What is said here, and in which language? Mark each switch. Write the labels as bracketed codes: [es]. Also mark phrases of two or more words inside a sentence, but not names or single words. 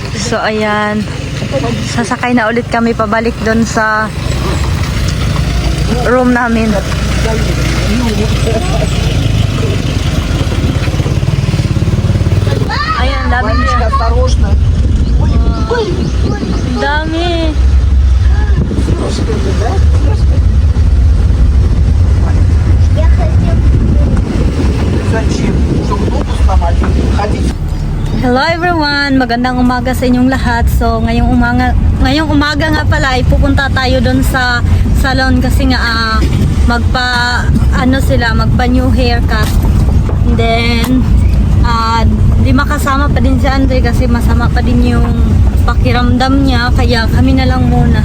[tl] So, ayan. Sasakay na ulit kami pabalik doon sa room namin. Ayan, dami niya. [ru] Осторожно. Ой, ой, [tl] Dami. [ru] Зачем? Чтобы ногу сломать? Ходить. [en] Hello everyone! [tl] Magandang umaga sa inyong lahat. So, ngayong umaga nga pala ay pupunta tayo doon sa salon kasi nga magpa [en] new haircut. And then [tl] di makasama pa din si Andre kasi masama pa din yung pakiramdam niya, kaya kami na lang muna.